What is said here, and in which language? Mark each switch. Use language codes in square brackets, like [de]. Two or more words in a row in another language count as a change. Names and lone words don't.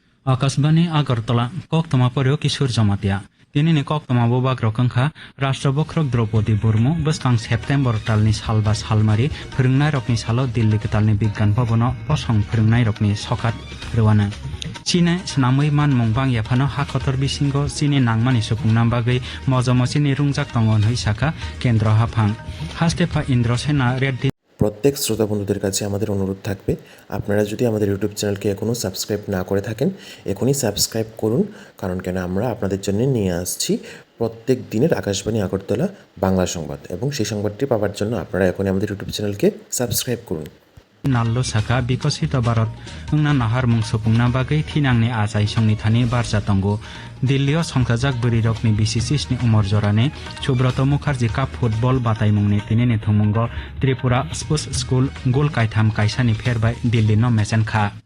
[trp] आकाशबाणी आगरतला कक्तमा पर्यो किशोर जमातिया दिनैनि कक्तमा बोबाग रकंखा राष्ट्रबख्रक द्रौपदी मुर्मु बस्कां सेप्टेम्बर तालनि सालबा सालमारि फोरोंनाय रकनि सालो दिल्ली तालनि बिज्ञान भवन पसं फोरोंनाय रकनि सखात रवाना चीने स्नामै मानमुं बांयाफानो हाखतर बिसिंगो चीने नांमानि सुफुंना बागै मजमसिनि रुंजाक दंगन हई शाखा केंद्र हाफां हास्टेफा इंद्रसेना रेड्डी। [bn] প্রত্যেক শ্রোতা বন্ধুদের কাছে আমাদের অনুরোধ থাকবে, আপনারা যদি আমাদের ইউটিউব চ্যানেলকে এখনও সাবস্ক্রাইব না করে থাকেন এখনই সাবস্ক্রাইব করুন, কারণ কেন আমরা আপনাদের জন্য নিয়ে আসছি প্রত্যেক দিনের আকাশবাণী আগরতলা বাংলা সংবাদ, এবং সেই সংবাদটি পাওয়ার জন্য আপনারা এখনই আমাদের ইউটিউব চ্যানেলকে সাবস্ক্রাইব করুন। [trp] नाल्लो साका विकसित भारत अंगना नाहार मुं सुफुंना बागै थिनांनि आजाय संनि थानि बारजा तंगो दिल्लीयाव संखाजाक बोरिरकनि बिसिसिसनि उमर जराने सुब्रत मुखार्जी काप फुटबल बातायमुंनि तिनिनि थुमुंग त्रिपुरा स्पोर्ट्स स्कुल गोल कायथाम कायसानि फेरबाय दिल्ली न मेसेनखा